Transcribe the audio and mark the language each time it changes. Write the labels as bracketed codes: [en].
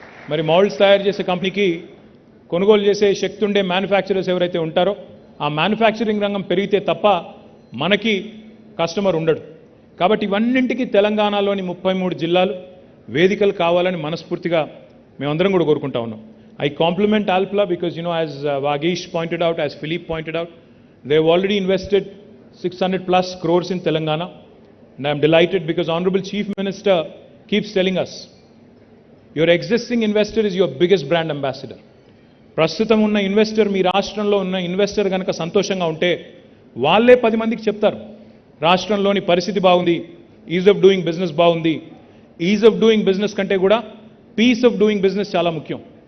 [te] మరి మౌల్డ్స్ తయారు చేసే కంపెనీకి కొనుగోలు చేసే శక్తి ఉండే మ్యానుఫ్యాక్చరర్స్ ఎవరైతే ఉంటారో ఆ మ్యానుఫ్యాక్చరింగ్ రంగం పెరిగితే తప్ప మనకి కస్టమర్ ఉండడు. కాబట్టి ఇవన్నింటికి తెలంగాణలోని 33 జిల్లాలు వేదికలు కావాలని మనస్ఫూర్తిగా మేమందరం కూడా కోరుకుంటా ఉన్నాం. [en] I compliment Alpla because, as Vagish pointed out, as Philippe pointed out, they have already invested 600 plus crores in Telangana. And I am delighted because Honorable Chief Minister keeps telling us, your existing investor is your biggest brand ambassador. [te] ప్రస్తుతం ఉన్న investor, మీ రాష్ట్రంలో ఉన్న investor కనుక సంతోషంగా ఉంటే వాళ్ళే 10 మందికి చెప్తారు రాష్ట్రంలోని పరిస్థితి బాగుంది, ఈజ్ ఆఫ్ డూయింగ్ బిజినెస్ బాగుంది. ఈజ్ ఆఫ్ డూయింగ్ బిజినెస్ కంటే కూడా పీస్ ఆఫ్ డూయింగ్ బిజినెస్ చాలా ముఖ్యం.